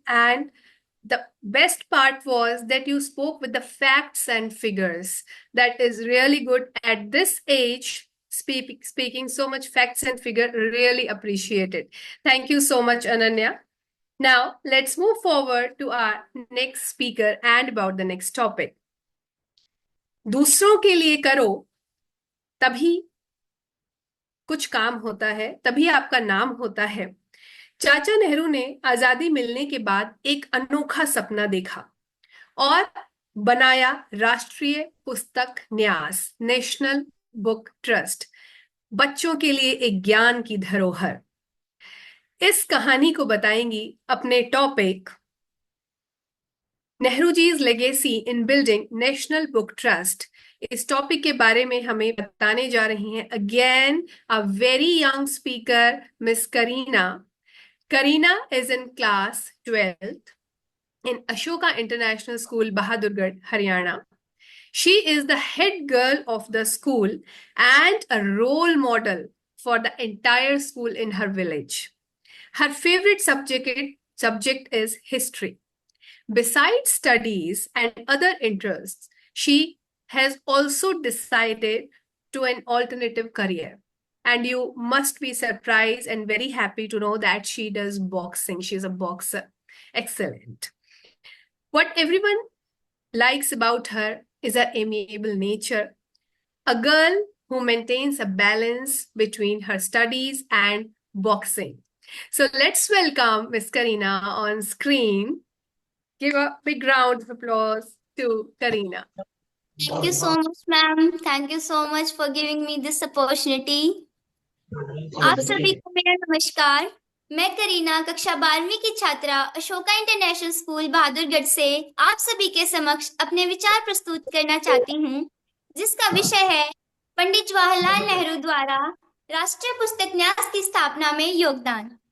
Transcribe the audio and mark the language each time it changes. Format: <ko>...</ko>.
<en>And the best part was that you spoke with the facts and figures. That is really good at this age. Speaking so much facts and figure, really appreciated. Thank you so much, Ananya. Now, let's move forward to our next speaker and about the next topic.</en> <hi>दूसरों के लिए करो, तभी कुछ काम होता है, तभी आपका नाम होता है. चाचा नेहरू ने आजादी मिलने के बाद एक अनोखा सपना देखा और बनाया राष्ट्रीय पुस्तक न्यास, नेशनल बुक ट्रस्ट, बच्चों के लिए एक ज्ञान की धरोहर. इस कहानी को बताएंगी अपने topic</hi> <en>Nehruji's legacy in building National Book Trust</en> <hi>इस टॉपिक के बारे में हमें बताने जा रही हैं</hi> <en>again a very young speaker</en> <hi>miss Kareena.</hi> <en>Kareena is in class 12th in Ashoka International School, Bahadurgarh, Haryana. She is the head girl of the school and a role model for the entire school in her village. Her favorite subject is history. Besides studies and other interests, she has also decided to an alternative career. And you must be surprised and very happy to know that she does boxing. She's a boxer. Excellent. What everyone likes about her is her amiable nature, a girl who maintains a balance between her studies and boxing. So let's welcome Miss Karina on screen. Give a big round of applause to Karina. Thank you so much, ma'am. Thank you so much for giving me this opportunity.</en> <hi>आप सभी को मेरा नमस्कार. मैं करीना कक्षा 12वीं की छात्रा अशोका इंटरनेशनल स्कूल बहादुरगढ़ से आप सभी के समक्ष अपने विचार प्रस्तुत करना चाहती हूँ, जिसका विषय है पंडित जवाहरलाल नेहरू द्वारा राष्ट्रीय पुस्तक न्यास की स्थापना में योगदान.</hi>